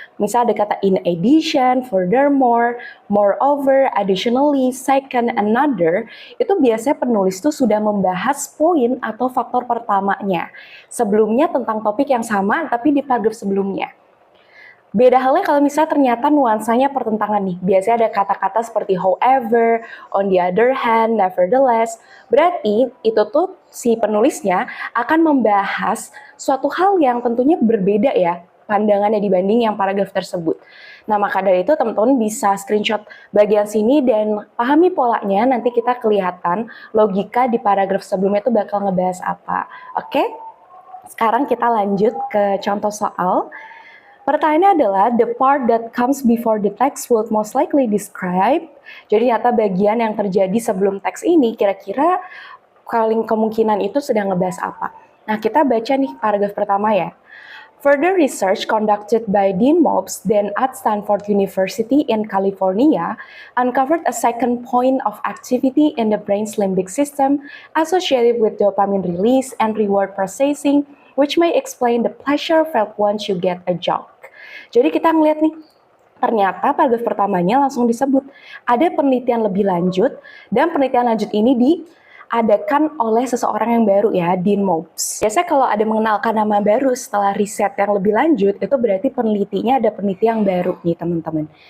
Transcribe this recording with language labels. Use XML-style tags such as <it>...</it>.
<id>Misal ada kata in addition, furthermore, moreover, additionally, second, another. Itu biasanya penulis tuh sudah membahas poin atau faktor pertamanya. Sebelumnya tentang topik yang sama tapi di paragraf sebelumnya. Beda halnya kalau misalnya ternyata nuansanya pertentangan nih. Biasanya ada kata-kata seperti however, on the other hand, nevertheless. Berarti itu tuh si penulisnya akan membahas suatu hal yang tentunya berbeda ya pandangannya dibanding yang paragraf tersebut. Nah maka dari itu teman-teman bisa screenshot bagian sini dan pahami polanya, nanti kita kelihatan logika di paragraf sebelumnya itu bakal ngebahas apa. Oke? Sekarang kita lanjut ke contoh soal. Pertanyaannya adalah,</id> <en>the part that comes before the text will most likely describe.</en> <id>Jadi nyata bagian yang terjadi sebelum teks ini, kira-kira paling kemungkinan itu sedang ngebahas apa. Nah, kita baca nih paragraf pertama ya.</id> <en>Further research conducted by Dean Mobs then at Stanford University in California uncovered a second point of activity in the brain's limbic system associated with dopamine release and reward processing, which may explain the pleasure felt once you get a job.</en> <id>Jadi kita ngeliat nih, Ternyata paragraf pertamanya langsung disebut ada penelitian lebih lanjut, dan penelitian lanjut ini diadakan oleh seseorang yang baru ya, Dean Mobs. Biasanya kalau ada mengenalkan nama baru setelah riset yang lebih lanjut, itu berarti penelitinya ada peneliti yang baru nih teman-teman.</id>